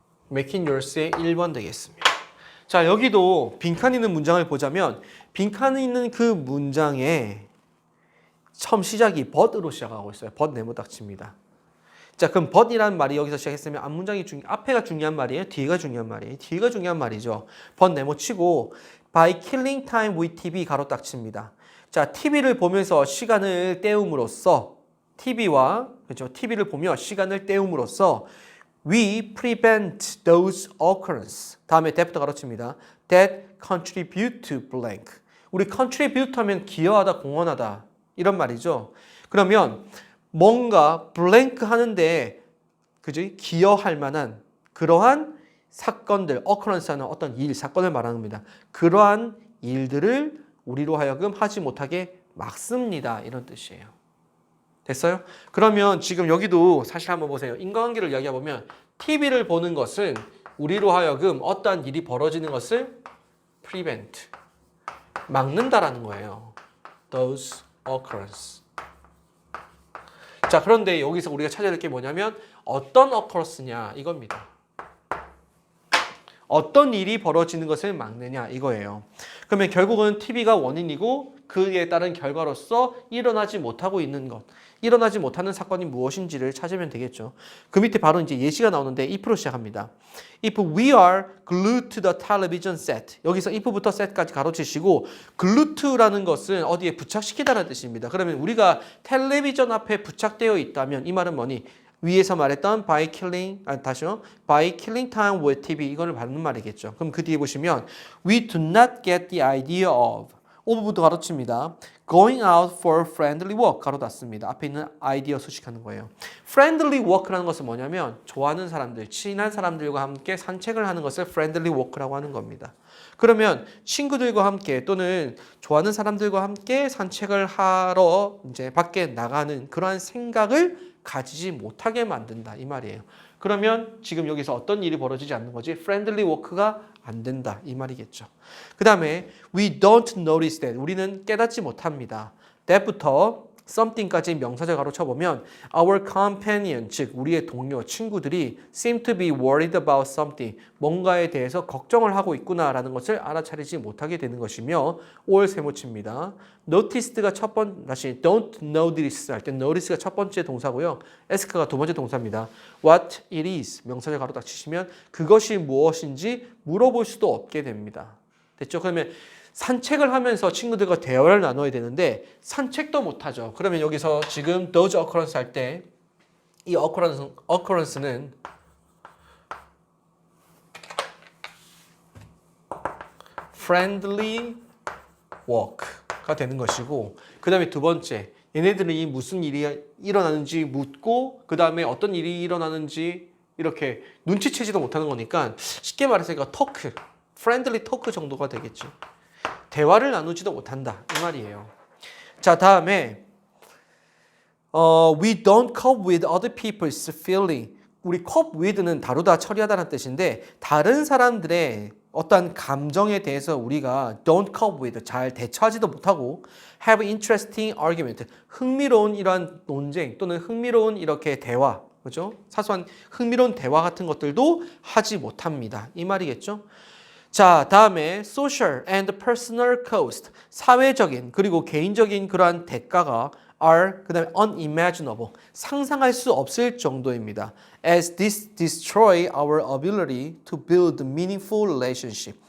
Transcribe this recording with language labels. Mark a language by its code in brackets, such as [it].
[ko] Making Yours의 1번 되겠습니다. 자, 여기도 빈칸 있는 문장을 보자면 빈칸 있는 그 문장에 처음 시작이 but으로 시작하고 있어요. but 네모닥칩니다. 자, 그럼 but이라는 말이 여기서 시작했으면 앞에가 중요한 말이에요? 뒤가 중요한 말이에요? 뒤가 중요한 말이죠. but 네모치고 [en] by killing time with TV [ko] 가로딱칩니다. 자, TV를 보면서 시간을 때움으로써 TV와 그렇죠? TV를 보며 시간을 때움으로써 [en] we prevent those occurrences. [ko] 다음에 that부터 가로칩니다. [en] that contribute to blank. [ko] 우리 contribute 하면 기여하다, 공헌하다 이런 말이죠. 그러면 뭔가 blank 하는데 그지? 기여할 만한 그러한 사건들, occurrence는 어떤 일, 사건을 말하는 겁니다. 그러한 일들을 우리로 하여금 하지 못하게 막습니다. 이런 뜻이에요. 됐어요? 그러면 지금 여기도 사실 한번 보세요. 인과관계를 이야기해보면 TV를 보는 것은 우리로 하여금 어떠한 일이 벌어지는 것을 prevent, 막는다라는 거예요. [en] those occurrences. [ko] 자, 그런데 여기서 우리가 찾아야 될 게 뭐냐면 어떤 occurrence냐 이겁니다. 어떤 일이 벌어지는 것을 막느냐 이거예요. 그러면 결국은 TV가 원인이고 그에 따른 결과로서 일어나지 못하고 있는 것, 일어나지 못하는 사건이 무엇인지를 찾으면 되겠죠. 그 밑에 바로 이제 예시가 나오는데 if로 시작합니다. [en] If we are glued to the television set. [ko] 여기서 if부터 set까지 가로치시고 glued to라는 것은 어디에 부착시키다라는 뜻입니다. 그러면 우리가 텔레비전 앞에 부착되어 있다면 이 말은 뭐니? 위에서 말했던 [en] by killing, by killing time with TV [ko] 이거를 받는 말이겠죠. 그럼 그 뒤에 보시면 [en] we do not get the idea of부터 가로칩니다. going out for friendly walk [ko] 가로 닫습니다. 앞에 있는 아이디어 수식하는 거예요. friendly walk라는 것은 뭐냐면 좋아하는 사람들, 친한 사람들과 함께 산책을 하는 것을 friendly walk라고 하는 겁니다. 그러면 친구들과 함께 또는 좋아하는 사람들과 함께 산책을 하러 이제 밖에 나가는 그러한 생각을 가지지 못하게 만든다 이 말이에요. 그러면 지금 여기서 어떤 일이 벌어지지 않는 거지? friendly walk가 안 된다 이 말이겠죠. [en] 그 다음에 we don't notice that. [ko] 우리는 깨닫지 못합니다. that부터 something까지 명사절 가로 쳐보면 our companion, 즉 우리의 동료, 친구들이 [en] seem to be worried about something. [ko] 뭔가에 대해서 걱정을 하고 있구나라는 것을 알아차리지 못하게 되는 것이며 or 세모치입니다. noticed가 다시 don't notice 할 때 notice가 첫 번째 동사고요. ask가 두 번째 동사입니다. what it is 명사절 가로 딱 치시면 그것이 무엇인지 물어볼 수도 없게 됩니다. 됐죠? 그러면 산책을 하면서 친구들과 대화를 나눠야 되는데 산책도 못하죠. 그러면 여기서 지금 those occurrence 할 때 이 occurrence는 friendly walk가 되는 것이고 그 다음에 두 번째 얘네들이 무슨 일이 일어나는지 묻고 그 다음에 어떤 일이 일어나는지 이렇게 눈치채지도 못하는 거니까 쉽게 말해서 이거 토크, friendly talk 정도가 되겠죠. 대화를 나누지도 못한다 이 말이에요. 자, 다음에 [en] we don't cope with other people's feeling. [ko] 우리 cope with는 다루다, 처리하다는 뜻인데 다른 사람들의 어떤 감정에 대해서 우리가 don't cope with, 잘 대처하지도 못하고 [en] have interesting argument, [ko] 흥미로운 이러한 논쟁 또는 흥미로운 이렇게 대화, 그죠? 사소한 흥미로운 대화 같은 것들도 하지 못합니다. 이 말이겠죠? 자, 다음에 [en] social and personal cost, [ko] 사회적인 그리고 개인적인 그러한 대가가 are 그 다음에 unimaginable, 상상할 수 없을 정도입니다. [en] As this destroy our ability to build meaningful relationship.